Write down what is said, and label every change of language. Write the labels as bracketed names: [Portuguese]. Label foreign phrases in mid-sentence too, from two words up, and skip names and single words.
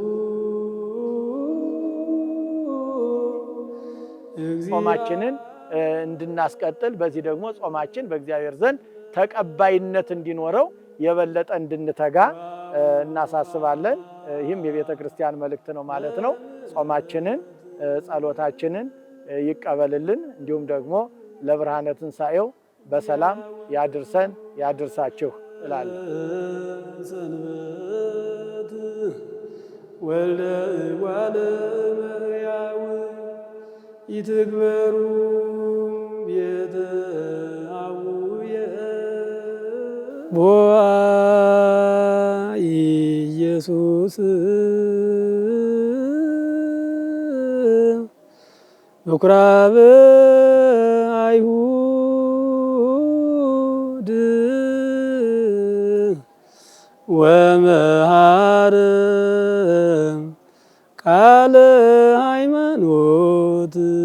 [Amharic] ጾማችንን እንድናስቀጥል በዚህ ደግሞ ጾማችን በእግዚአብሔር ዘንድ ተቀባይነት እንዲኖረው የበለጠ እንድንተጋ እናሳስባለን። ይህም የቤተ ክርስቲያን መልእክት ነው ማለት ነው። ጾማችንን ጸሎታችንን ይቀበልልን። እንዲሁም ደግሞ ለብርሃነ ትንሣኤው በሰላም ያድርሰን ያድርሳችሁ እላለሁ። [Geez] ሰንበት ወልደ እጓለ እመሕያው ይትግበሩ ቤተ አቡየ ቦአ ኢየሱስ ምኵራበ አይሁድ ወመሃረ ቃለ ሃይማኖት